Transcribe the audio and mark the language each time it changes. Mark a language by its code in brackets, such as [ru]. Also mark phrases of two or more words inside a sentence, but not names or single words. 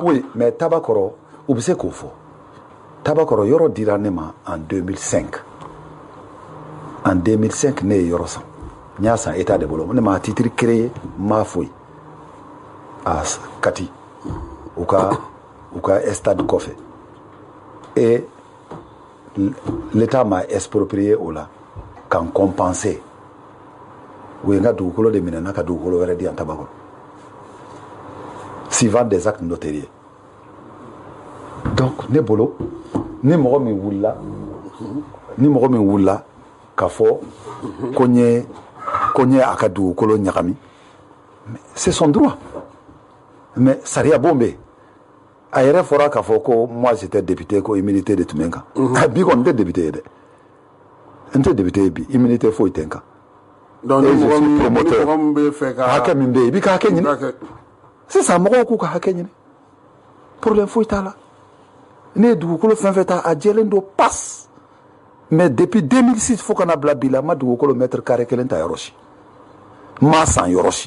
[bm] oui mais Tabakɔrɔ u bɛ se k'o fɔ Tabakɔrɔ yɔrɔ dira ne ma en 2005 ne ye yɔrɔ san n y'a san état de bolo ne ma [fr] titre créé [bm] n m'a foyi a Kati u ka stade kɔfɛ [fr] et l'état m'a exproprié [bm] o la k'an compenser u ye n ka dugukolo de minɛ n'a ka dugukolo wɛrɛ di yan Tabakɔrɔ [fr] suivant des actes notariés donc [bm] ne bolo ni mɔgɔ min wulila k'a fɔ ko n ye a ka dugukolo ɲagami [fr] c'est son droit mais [bm] sariya bon bɛ yen a yɛrɛ fɔra k'a fɔ ko [fr] moi j'étais député [bm] ko immunité de tun bɛ n kan bi kɔni n tɛ député ye dɛ n tɛ député ye bi immunité foyi tɛ n kan donc ni mɔgɔ min bɛ fɛ ka hakɛ min bɛ yen i b'i ka hakɛ ɲini sisan mɔgɔw k'u ka hakɛ ɲini problème foyi t'a la ne ye dugukolo fɛn fɛn ta a jɛlen don [fr] passe mais depuis 2006 [bm] fo kana bila bi la n ma dugukolo [fr] mètre carré [bm] kelen ta yɔrɔ si n m'a san yɔrɔ si